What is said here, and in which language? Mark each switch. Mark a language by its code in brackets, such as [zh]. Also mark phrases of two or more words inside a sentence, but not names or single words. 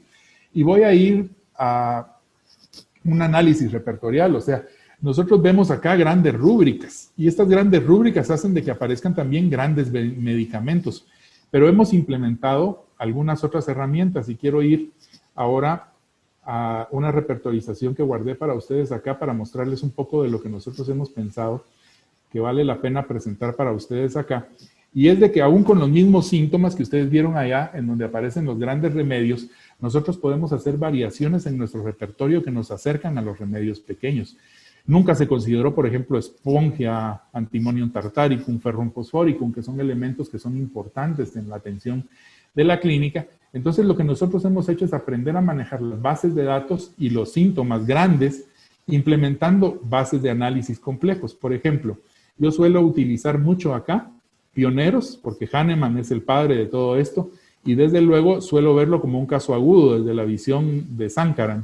[es] Y voy a ir a un análisis repertorial, o sea, nosotros vemos acá grandes rúbricas y estas grandes rúbricas hacen de que aparezcan también grandes medicamentos, pero hemos implementado algunas otras herramientas y quiero ir ahora a una repertorización que guardé para ustedes acá para mostrarles un poco de lo que nosotros hemos pensado que vale la pena presentar para ustedes acá. Y es de que aún con los mismos síntomas que ustedes vieron allá, en donde aparecen los grandes remedios, nosotros podemos hacer variaciones en nuestro repertorio que nos acercan a los remedios pequeños. Nunca se consideró, por ejemplo, espongia, antimonium tartaricum, ferrum fosforicum, que son elementos que son importantes en la atención de la clínica. Entonces, lo que nosotros hemos hecho es aprender a manejar las bases de datos y los síntomas grandes, implementando bases de análisis complejos. Por ejemplo, yo suelo utilizar mucho acá pioneros, porque Hahnemann es el padre de todo esto, y desde luego suelo verlo como un caso agudo desde la visión de Sankaran.